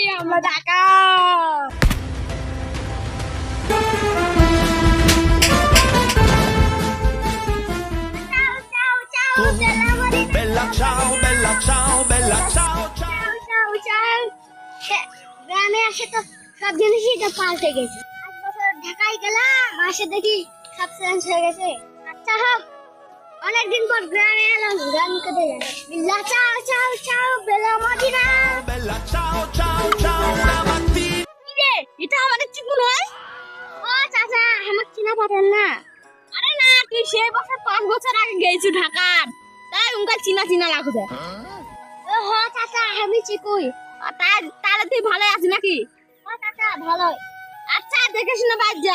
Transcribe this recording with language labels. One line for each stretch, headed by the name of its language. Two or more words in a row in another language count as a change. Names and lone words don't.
Bangla: আমরা ডাকাত।
Italian: Bella ciao, bella ciao, bella ciao, ciao.
Bangla: গ্রামে আসে তো সব জিনিসই তো পাল্টে গেছে। 5 বছর ঢাকায় গেলাম, আসে দেখি সব চেঞ্জ হয়ে গেছে। আচ্ছা হোক, অনেকদিন পর গ্রামে এলাম, গ্রাম কেটে গেল।
Italian: bella ciao ciao ciao bella madina. Bella ciao, ciao, ciao, una mattina.
Bangla: কি রে, এটা আমাদের চিকু নয়? ও চাচা, আমার চিনা পাতেন না? আরে না, তুই সেই বছর 5 বছর আগে গেছিস ঢাকার, তাই উনকা চিনা চিনা লাগছে। ও হ চাচা, আমি চিকুই। তাহলে তুই ভালো আছিস নাকি? ও চাচা ভালোই। আচ্ছা দেখে শুনে বাদ যা।